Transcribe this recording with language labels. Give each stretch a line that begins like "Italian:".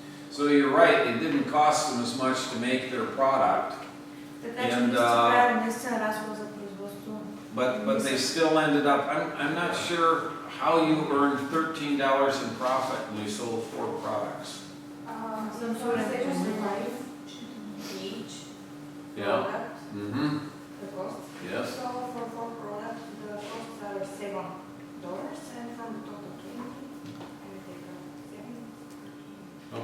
English: So you're right, it didn't cost them as much to make their product.
Bulgarian: Така че не се прави наистина разход за производство.
English: But they still ended up, I'm not sure how you earned $13 in profit when you sold 4 products.
Bulgarian: Съм сигурен, че
English: Each Yeah. product, Mm-hmm. the cost. Yes. So for 4 products, the costs are $7, and from the total 20, I will take 7.